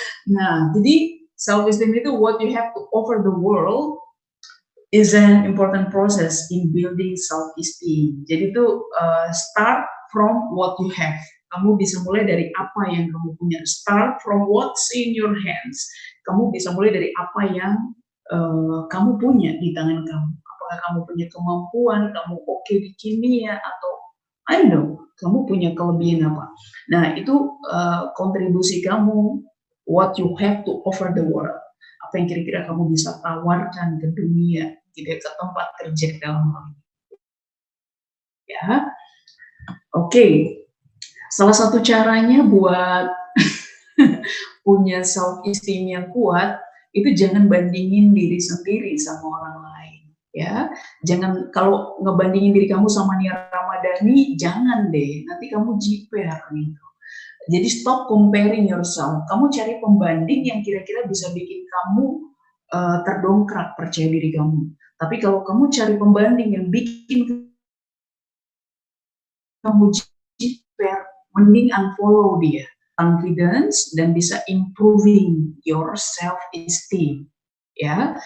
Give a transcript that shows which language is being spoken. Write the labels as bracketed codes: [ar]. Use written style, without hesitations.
[id] Nah, jadi [en] self-esteem itu what you have to offer the world is an important process in building self-esteem. [id] Jadi itu [en] start from what you have. [id] Kamu bisa mulai dari apa yang kamu punya. [en] Start from what's in your hands. [id] Kamu bisa mulai dari apa yang kamu punya di tangan kamu. Apakah kamu punya kemampuan, kamu oke di kimia, atau [en] I don't know, [id] kamu punya kelebihan apa. Nah, itu kontribusi kamu, [en] what you have to offer the world. [id] Apa yang kira-kira kamu bisa tawarkan ke dunia, gitu ya, ke tempat kerja dalam hal ini. Ya, oke. Salah satu caranya buat punya self esteem yang kuat itu jangan bandingin diri sendiri sama orang lain, ya. Jangan, kalau ngebandingin diri kamu sama Nia Ramadhani, jangan deh, nanti kamu jiper gitu. [en] Jadi stop comparing yourself. [id] Kamu cari pembanding yang kira-kira bisa bikin kamu terdongkrak percaya diri kamu. Tapi kalau kamu cari pembanding yang bikin kamu jiper, mending unfollow dia. [en] Confidence [id] dan bisa [en] improving your self esteem, ya.